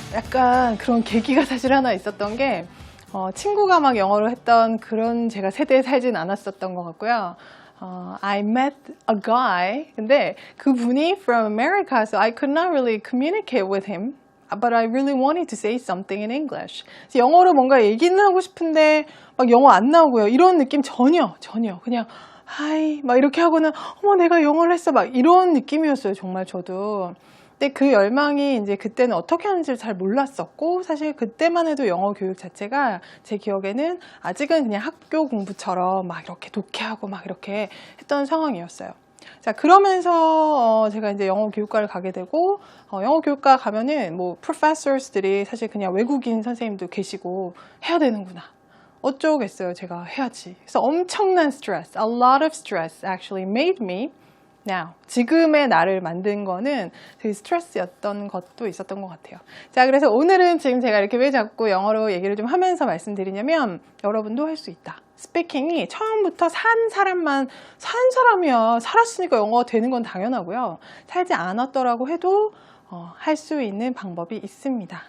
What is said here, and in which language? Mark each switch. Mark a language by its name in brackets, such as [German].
[Korean] 약간 그런 계기가 사실 하나 있었던 게 친구가 막 영어를 했던 그런 제가 세대에 살진 않았었던 것 같고요. [English] I met a guy. [Korean] 근데 그분이 [English] from America, so I could not really communicate with him. But I really wanted to say something in English. [Korean] 영어로 뭔가 얘기는 하고 싶은데 막 영어 안 나오고요. 이런 느낌 전혀. 그냥 하이 막 이렇게 하고는 어머 내가 영어를 했어 막 이런 느낌이었어요. 정말 저도. 근데 그 열망이 이제 그때는 어떻게 하는지를 잘 몰랐었고 사실 그때만 해도 영어 교육 자체가 제 기억에는 아직은 그냥 학교 공부처럼 막 이렇게 독해하고 막 이렇게 했던 상황이었어요. 자, 그러면서 제가 이제 영어 교육과를 가게 되고 영어 교육과 가면은 뭐 professors들이 사실 그냥 외국인 선생님도 계시고 해야 되는구나. 어쩌겠어요. 제가 해야지. 그래서 엄청난 스트레스, [English] a lot of stress actually made me now. [Korean] 지금의 나를 만든 거는 되게 스트레스였던 것도 있었던 것 같아요. 자, 그래서 오늘은 지금 제가 이렇게 왜 자꾸 영어로 얘기를 좀 하면서 말씀드리냐면 여러분도 할 수 있다. 스피킹이 처음부터 산 사람이야. 살았으니까 영어가 되는 건 당연하고요. 살지 않았더라고 해도 할 수 있는 방법이 있습니다.